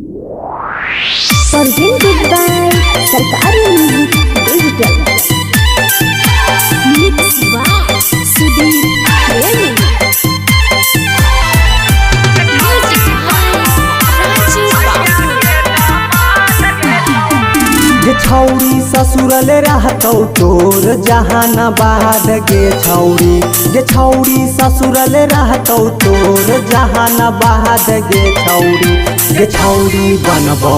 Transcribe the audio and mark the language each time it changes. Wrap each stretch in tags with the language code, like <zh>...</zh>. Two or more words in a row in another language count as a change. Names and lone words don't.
<en>Presented by Sarkari Music Digital. Mixed by Sudhir Premi. Music by Raju Babu.</en> <mag>गे छौरी ससुरल रहतौ तोर जहानाबाद गे छौरी ससुरल रहतौ तोर जहानाबाद गे छौरी बनबौ</mag>